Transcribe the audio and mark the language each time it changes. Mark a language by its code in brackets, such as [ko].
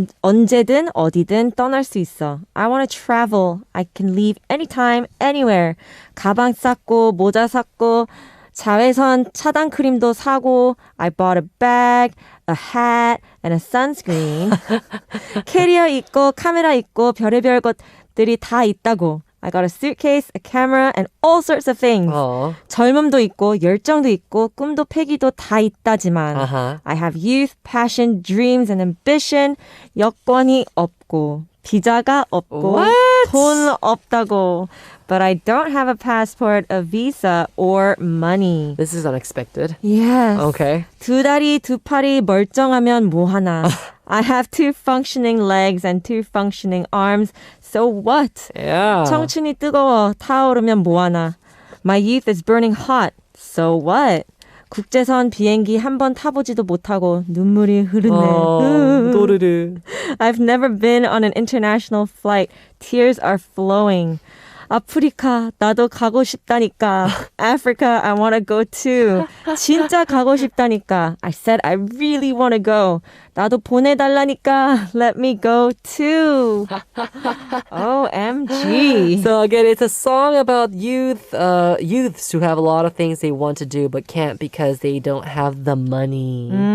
[ko] 언제든 어디든 떠날 수 있어. [en] I want to travel. I can leave anytime, anywhere. [ko] 가방 쌌고 모자 샀고 자외선 차단 크림도 사고. [en] I bought a bag, a hat, and a sunscreen. [ko] 캐리어 있고 카메라 있고 별의별 것들이 다 있다고. [en] I got a suitcase, a camera, and all sorts of things. [ko] 젊음도 있고 열정도 있고 꿈도 패기도 다 있다지만 [en] I have youth, passion, dreams, and ambition. [ko] 여권이 없고 비자가 없고 돈 없다고. [en] But I don't have a passport, a visa, or money. This is unexpected. Yes. Okay. [ko] 두 다리 두 팔이 멀쩡하면 뭐하나. [en] I have 2 functioning legs and 2 functioning arms. So what? Yeah. [ko] 청춘이 뜨거워 타오르면 뭐하나. [en] My youth is burning hot. So what? [ko] 국제선 비행기 한 번 타보지도 못하고 눈물이 흐르네. 도르르. [en] I've never been on an international flight. Tears are flowing. [ko] 아프리카 나도 가고 싶다니까. [en] Africa, I want to go too. [ko] 진짜 가고 싶다니까. [en] I said I really want to go. [ko] 나도 보내달라니까. [en] Let me go too. OMG. So again, it's a song about youths who have a lot of things they want to do but can't because they don't have the money.